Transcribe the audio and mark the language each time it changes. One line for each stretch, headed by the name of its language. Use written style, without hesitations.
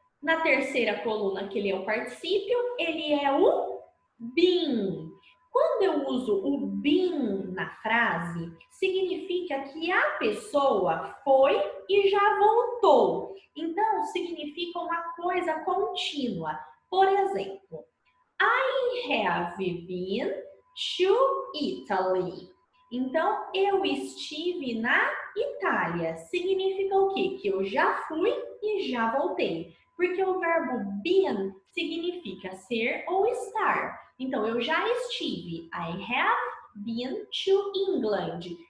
Portuguese: Na terceira coluna, que ele é o particípio, ele é o been. Quando eu uso o been na frase, significa que a pessoa foi e já voltou. Então, significa uma coisa contínua. Por exemplo,
English: I have been to Italy.
Portuguese: Então, eu estive na Itália. Significa o quê? Que eu já fui e já voltei. Porque o verbo been significa ser ou estar. Então, eu já estive.
English: I have been to England.